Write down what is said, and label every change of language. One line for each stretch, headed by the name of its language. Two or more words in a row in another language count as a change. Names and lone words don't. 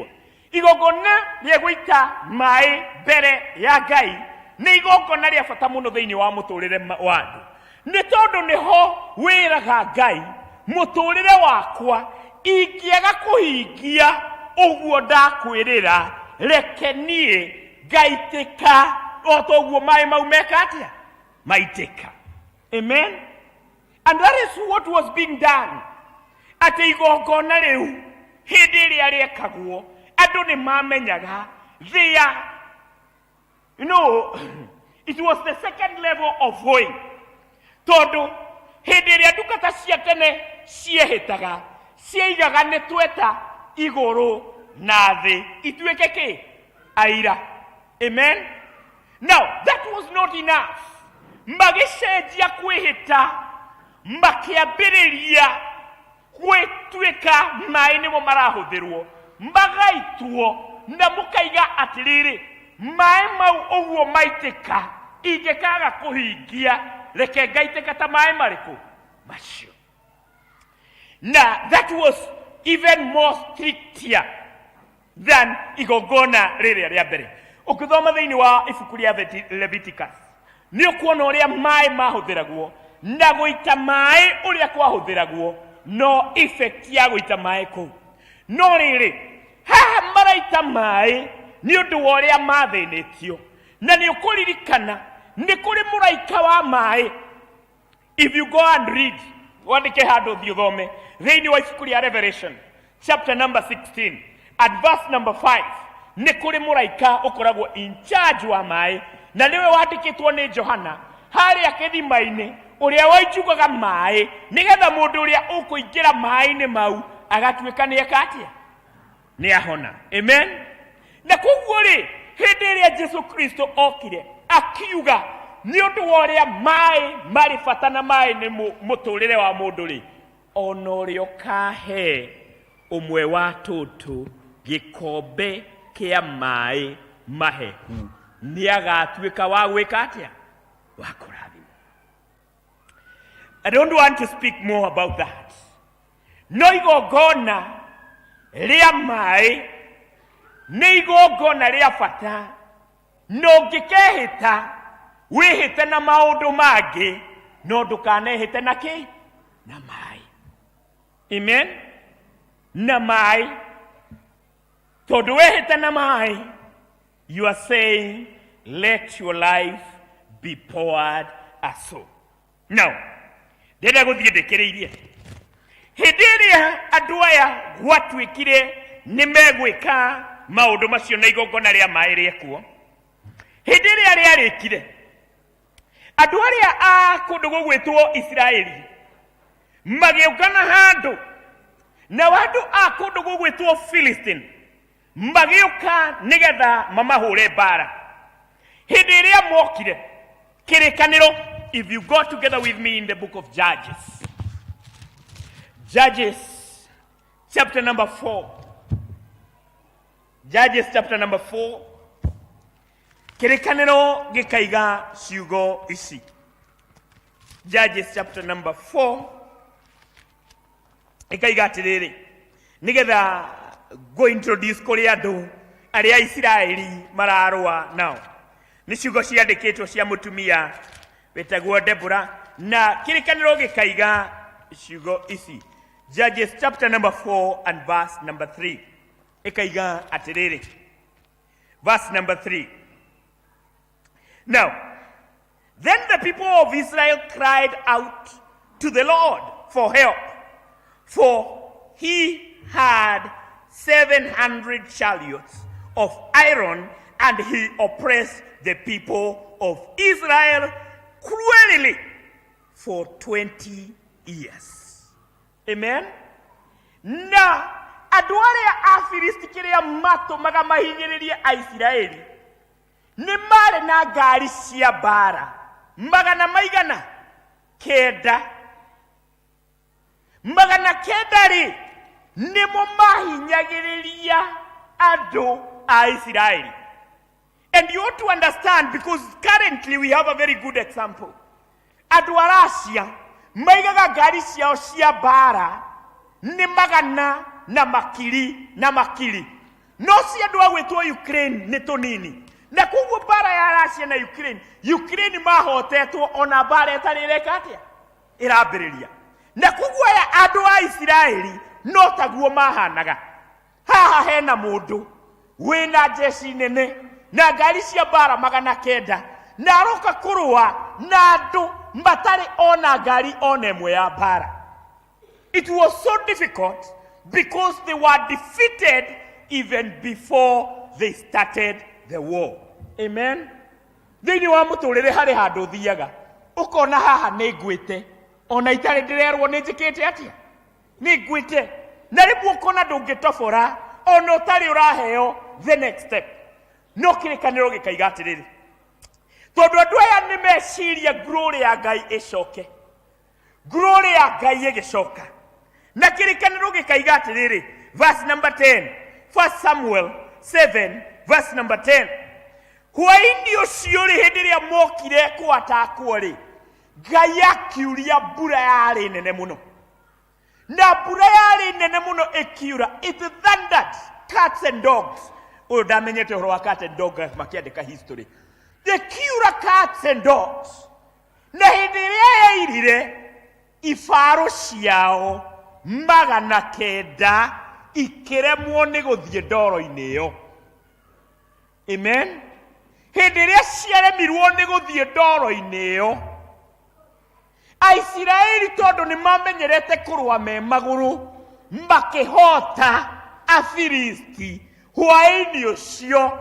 Kikuyu: Igongona ria guita mai mbere ya Ngai ni igongona ria bata muno thiini wa muturire wa andu ni tondu niho wiraga Ngai muturire wakwa ingiaga kuhingia uguo ndakwirira reke nie ngaitika otoguo mai mau meka atia maitika. Amen.
English: And that is what was being done.
Kikuyu: Ati igongona riu hindi iria riekagwo andu ni mamenyaga
English: it was the second level of going.
Kikuyu: Tondu hindi iria ndungata cia tene ciehitaga ciaigaga ni tweta iguru na thi ituike ki aira.
English: Amen. Now that was not enough.
Kikuyu: Magicenjia kwihita makiambiriria gwituika mai nimo marahuthirwo magaitwo na mukaiga atiriri mai mau uguo maitika ingekaga kuhingia reke ngaitika ta mai mariku macio.
English: Now that was even more stricter than
Kikuyu: igongona riria ria mbere. Ukithoma thiini wa ibuku ria Leviticus ni ukuona uria mai mahuthiragwo na guita mai uria kwahuthiragwo no effect ya guita mai ku no riri haha maraita mai ni undu wa uria mathinitio na ni ukuririkana ni kuri muraika wa mai.
English: If you go and read
Kikuyu: wandike handu thiothome thiini wa ibuku ria Revelation
English: chapter number 16 at verse number 5
Kikuyu: ni kuri muraika ukoragwo
English: in charge
Kikuyu: wa mai na niwe wandikitwo ni Johana haria kithimaini uria waijugaga mai nigetha mundu uria ukuingira mai-ini mau agatuika ni ekatia ni ahona. Amen. Na koguo ri hindi iria Jesu Kristo okire akiuga ni undu wa uria mai mari bata na mai ni muturire wa mundu ri ona uria kahe umwe wa tutu gikombe kia mai mahehu ni agatuika wa gwika atia wa kurathima.
English: I don't want to speak more about that.
Kikuyu: No igongona ria mai ni igongona ria bata no ngikehita wihite na maundu mangi no ndukanehite na ki na mai. Amen. Na mai tondu wihite na mai
English: you are saying let your life be poured as so.
Kikuyu: Now ndenda guthie ndikiriirie hindi iria andu aya gwatuikire ni megwika maundu macio na igongona ria mai riekuo hindi iria riarikire andu aria a kundu gugwitwo Israeli magiukana handu na wandu a kundu gugwitwo Philistine magiuka nigetha mamahure bara hindi iria mokire kirikaniro.
English: If you go together with me in the book of Judges, Judges chapter number 4, Judges chapter number 4,
Kikuyu: kirikaniro gikaiga ciugo ici. Judges chapter number 4 ikaiga atiriri nigetha
English: go introduce
Kikuyu: kuri andu aria Israeli mararua nao ni ciugo ciandikitwo cia mutumia betagwo Deborah na kirikaniro gikaiga ciugo ici.
English: Judges chapter number 4 and verse number 3
Kikuyu: ikaiga atiriri
English: verse number 3 Now, then the people of Israel cried out to the Lord for help, for he had 700 chariots of iron, and he oppressed the people of Israel cruelly for 20 years. Amen?
Kikuyu: Na andũ arĩa a Filisti kĩrĩa matũmaga mahinyĩrĩrie Aisiraeli nĩ marĩ na ngari cia mbara magana maigana kenda. Magana kenda-rĩ nĩmo mahinyagĩrĩria andũ a Israeli.
English: And you ought to understand, because currently we have a very good example.
Kikuyu: Andũ a Russia maigaga ngari ciao cia mbara nĩ magana na makiri na makiri. No si andũ a gwĩtwo Ukraine nĩ tũnini. Na koguo mbara ya Russia na Ukraine, Ukraine mahotetwo ona mbara ĩtarĩ ĩreka atĩa ĩrambĩrĩria. Na koguo aya andũ a Isiraeli no taguo mahanaga. Haha hena mũndũ wĩna jeshi nene na ngari cia mbara magana kenda na aroka kũrũa na andũ matarĩ ona ngari ona ĩmwe ya mbara.
English: It was so difficult because they were defeated even before they started the war. Amen.
Kikuyu: Thĩinĩ wa mũtũrĩre harĩ handũ thiaga ũkona haha nĩ ngwĩte ona itarĩ ndĩrerwo nĩ njĩkĩte atĩa nĩ ngwĩte, na rĩmwe ũkona ndũngĩtobora ona ũtarĩ ũraheo
English: the next step.
Kikuyu: No kĩrĩkanĩro gĩkaiga atĩrĩrĩ, tondũ andũ aya nĩ meciria glory ya Ngai ĩcoke, glory ya Ngai ĩgĩcoka, na kĩrĩkanĩro gĩkaiga atĩrĩrĩ,
English: verse number 10,
Kikuyu: 1 Samuel 7
English: verse number 10,
Kikuyu: hwaĩ-inĩ ũcio rĩ hĩndĩ ĩrĩa mokire kwatakwo-rĩ, Ngai akiuria mbura yarĩ nene mũno, na mbura yarĩ nene mũno ĩkiura,
English: it thundered cats and dogs.
Kikuyu: Ũyũ ndamenyete ũhoro wa
English: cat and dog
Kikuyu: makĩandĩka history.
English: Ĩkiura cats and dogs,
Kikuyu: na hĩndĩ ĩrĩa yairire ibarũ ciao magana kenda ikĩremwo nĩ gũthiĩ ndoro-inĩ ĩyo. Amen. Hĩndĩ ĩrĩa ciaremirwo nĩ gũthiĩ ndoro-inĩ ĩyo, Aisiraeli tondũ nĩ mamenyerete kũrũa me magũrũ makĩhota Afilisti hwaĩ-inĩ ũcio.